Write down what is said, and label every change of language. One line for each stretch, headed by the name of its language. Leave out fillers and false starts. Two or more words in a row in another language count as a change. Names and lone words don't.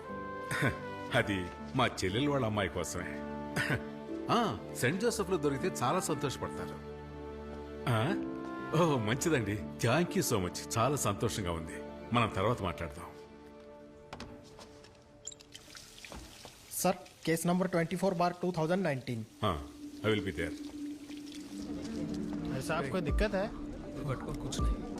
Telugu: అది మా చెల్లెలు వాళ్ళ అమ్మాయి కోసమే. సెంట్ జోసెఫ్లో దొరికితే చాలా సంతోషపడతారు. ఓ మంచిదండి,
English: thank you so much.
Telugu: చాలా సంతోషంగా ఉంది. మనం తర్వాత మాట్లాడదాం.
English: Sir, case number 24/2019. I will be there.
Hindi: ऐसा आपको दिक्कत है? पटको कुछ नहीं.